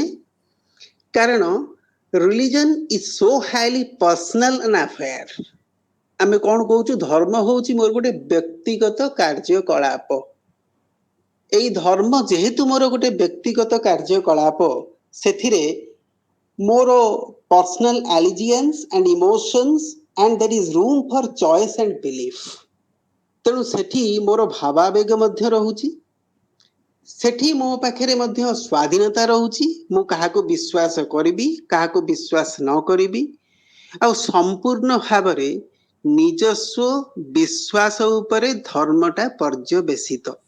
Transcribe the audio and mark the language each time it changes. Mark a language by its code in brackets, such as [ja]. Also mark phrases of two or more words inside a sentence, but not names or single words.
[en] କାରଣ religion is so highly personal an affair. [or] ଆମେ କ'ଣ କହୁଛୁ, ଧର୍ମ ହଉଛି ମୋର ଗୋଟେ ବ୍ୟକ୍ତିଗତ କାର୍ଯ୍ୟକଳାପ। ଏଇ ଧର୍ମ ଯେହେତୁ ମୋର ଗୋଟେ ବ୍ୟକ୍ତିଗତ କାର୍ଯ୍ୟକଳାପ, ସେଥିରେ ମୋର [en] personal allegiance and emotions and there is room for choice and belief. [or] ତେଣୁ ସେଠି ମୋର ଭାବାବେଗ ମଧ୍ୟ ରହୁଛି, ସେଠି ମୋ ପାଖରେ ମଧ୍ୟ ସ୍ୱାଧୀନତା ରହୁଛି। ମୁଁ କାହାକୁ ବିଶ୍ୱାସ କରିବି, କାହାକୁ ବିଶ୍ୱାସ ନ କରିବି, ଆଉ ସମ୍ପୂର୍ଣ୍ଣ ଭାବରେ ନିଜସ୍ୱ ବିଶ୍ୱାସ ଉପରେ ଧର୍ମଟା ପର୍ଯ୍ୟବେସିତ।